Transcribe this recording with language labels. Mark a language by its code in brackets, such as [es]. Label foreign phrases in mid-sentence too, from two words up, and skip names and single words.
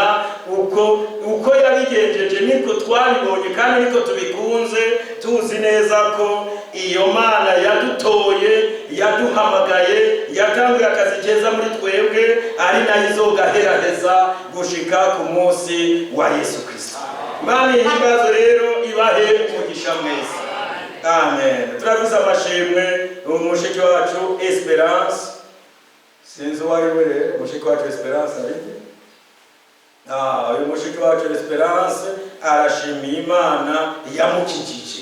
[rn] Uko yabigenjeje niko twabibonye kandi niko tubikunze, tuzi neza ko iyo Mana yadutoye, yaduhamagaye, yatanguye akazi keza muri twebwe, ari nayo izogaheraheza gushika ku munsi wa Yesu Kristo. Imana ihimbazo rero ibahe umugisha mwese. Amen. Turavuze amashimwe umushiki wacu Esperance. Sinzi wari we umushiki wacu Esperance ariko uyu mushiki wacu Esperance arashimiye Imana yamukijije.